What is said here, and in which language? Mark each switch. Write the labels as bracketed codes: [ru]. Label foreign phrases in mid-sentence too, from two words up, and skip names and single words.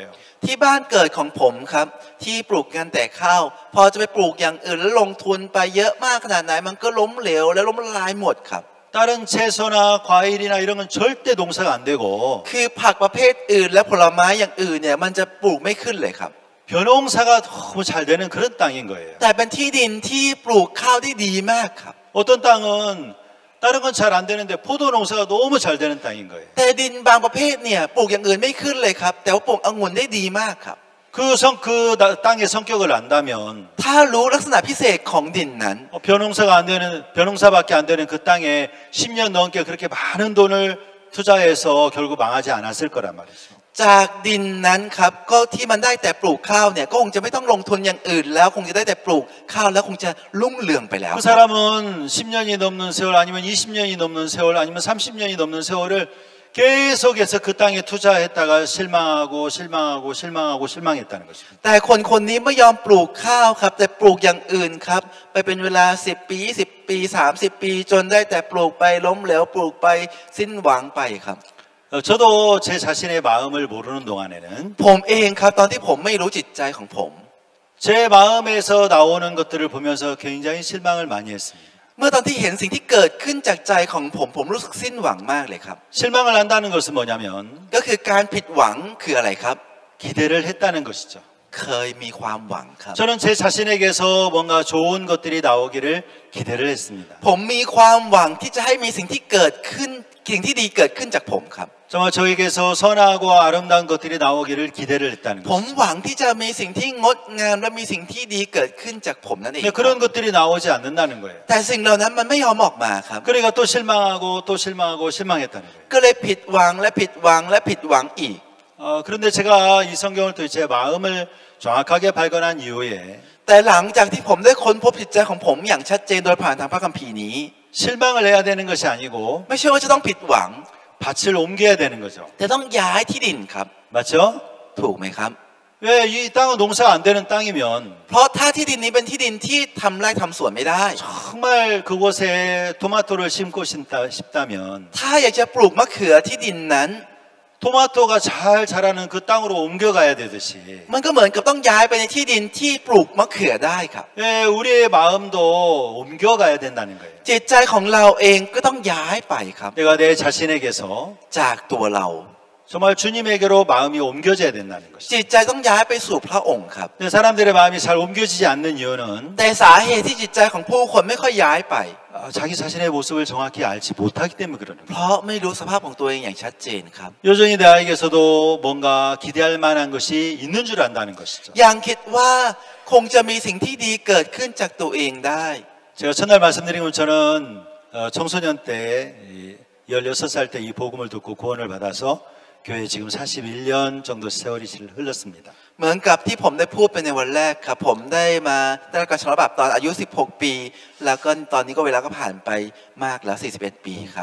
[th] ที่บ้านเกิดของผมครับที่ปลูกกันแต่ข้าวพอจะไปปลูกอย่างอื่นแล้วลงทุนไปเยอะมากขนาดไหนมันก็ล้มเหลวและล้มละลายหมดครับ [ko] 다른 채소나 과일이나 이런 건 절대 농사가 안 되고 [th] คือผักประเภทอื่นและผลไม้อย่างอื่นเนี่ยมันจะปลูกไม่ขึ้นเลยครับ [ko] 벼농사가 너무 잘 되는 그런 땅인 거예요. [th] แต่เป็นที่ดินที่ปลูกข้าวได้ดีมากครับ [ko] 어떤 땅은 다른 건 잘 안 되는데 포도 농사가 너무 잘 되는 땅인 거예요. [th] แต่ดินบางประเภทเนี่ยปลูกอย่างอื่นไม่ขึ้นเลยครับแต่ว่าปลูกองุ่นได้ดีมากครับ [ko] 그 땅의 성격을 안다면 [th] ถ้ารู้ลักษณะพิเศษของดินนั้น [ko] 벼농사밖에 안 되는 그 땅에 10년 넘게 그렇게 많은 돈을 투자해서 결국 망하지 않았을 거란 말이죠. [th] จากดินนั้นครับก็ที่มันได้แต่ปลูกข้าวเนี่ยก็คงจะไม่ต้องลงทุนอย่างอื่นแล้วคงจะได้แต่ปลูกข้าวแล้วคงจะรุ่งเรืองไปแล้ว [ko] 그 사람은 10년이 넘는 세월 아니면 20년이 넘는 세월 아니면 30년이 넘는 세월을 계속해서 그 땅에 투자했다가 실망하고 실망했다는 것입니다. [th] แต่คนคนนี้ไม่ยอมปลูกข้าวครับแต่ปลูกอย่างอื่นครับไปเป็นเวลา10 ปี20 ปี30 ปีจนได้แต่ปลูกไปล้มเหลวปลูกไปสิ้นหวังไปครับ [ko] 저도 제 자신의 마음을 모르는 동안에는 [th] ผมเองครับตอนที่ผมไม่รู้จิตใจของผม [ko] 제 마음에서 나오는 것들을 보면서 굉장히 실망을 많이 했습니다. [th] เมื่อตอนที่เห็นสิ่งที่เกิดขึ้นจากใจของผมรู้สึกสิ้นหวังมากเลยครับ [ko] 실망을 한다는 것은 뭐냐면 [th] ก็คือการผิดหวังคืออะไรครับ [ko] 기대를 했다는 것이죠. [th] เคยมีความหวังครับ [ko] 저는 제 자신에게서 뭔가 좋은 것들이 나오기를 기대를 했습니다. [th] ผมมีความหวังที่จะให้มีสิ่งที่เกิดขึ้นสิ่งที่ดีเกิดขึ้นจากผมครับ [ko] 정말 저에게서 선하고 아름다운 것들이 나오기를 기대를 했다는 [th] ผม [ko] 것이죠. [th] หวังที่จะมีสิ่งที่งดงามและมีสิ่งที่ดีเกิดขึ้นจากผมนั่นเอง [ko] 근데 그런 것들이 나오지 않는다는 거예요. [th] แต่สิ่งเหล่านั้นมันไม่ยอมออกมาครับ [ko] 그러니까 또 실망하고 또 실망하고 실망했다는 거예요. [th] ก็เลยผิดหวังและผิดหวังและผิดหวังอีก [ko] 그런데 제가 이 성경을 통해 제 마음을 정확하게 발견한 이후에 [th] แต่หลังจากที่ผมได้ค้นพบจิตใจของผมอย่างชัดเจนโดยผ่านทางพระคัมภีร์นี้ [ko] 실망을 해야 되는 것이 아니고 [th] ไม่ใช่ว่าจะต้องผิดหวัง [ko] 밭을 옮겨야 되는 거죠. [th] แต่ต้องย้ายที่ดินครับ [ko] 맞죠? [th] ถูกไหมครับ [ko] 왜 이 땅은 농사가 안 되는 땅이면 [th] เพราะถ้าที่ดินนี้เป็นที่ดินที่ทำไร่ทำสวนไม่ได้ [ko] 정말 그곳에 토마토를 심고 싶다면 [th] ถ้าอยากจะปลูกมะเขือที่ดินนั้น [ko] 토마토가 잘 자라는 그 땅으로 옮겨가야 되듯이 [th] มันก็เหมือนกับต้องย้ายไปในที่ดินที่ปลูกมะเขือได้ครับ [ko] 예, 우리의 마음도 옮겨가야 된다는 거예요. [th] จิตใจของเราเองก็ต้องย้ายไปครับ [ko] 내가 내 자신에게서 [th] จากตัวเรา [ko] 정말 주님에게로 마음이 옮겨져야 된다는 것이죠. [th] จิตใจต้องย้ายไปสู่พระองค์ครับ [ko] 근데 사람들의 마음이 잘 옮겨지지 않는 이유는 [th] แต่สาเหตุที่จิตใจของผู้คนไม่ค่อยย้ายไป [ko] 자기 자신의 모습을 정확히 알지 못하기 때문에 그러는 [th] เพ [ko] 거예요. [th] ราะไม่รู้สภาพของตัวเองอย่างชัดเจนครับ [ko] 여전히 나에게서도 뭔가 기대할 만한 것이 있는 줄 안다는 것이죠. [th] ยังคิดว่าคงจะมีสิ่งที่ดีเกิดขึ้นจากตัวเองได้ [ko] 제가 첫날 말씀드린 것처럼 청소년 때 16살 때 이 복음을 듣고 구원을 받아서 교회 지금 41년 정도 세월이 흘렀습니다. [th] เหมือนกับที่ผมได้พูดไปในวันแรกครับผมได้รับการชำระบาปตอนอายุ16 ปีแล้วก็ตอนนี้ก็เวลาก็ผ่านไปมากแล้ว41 ปีครับ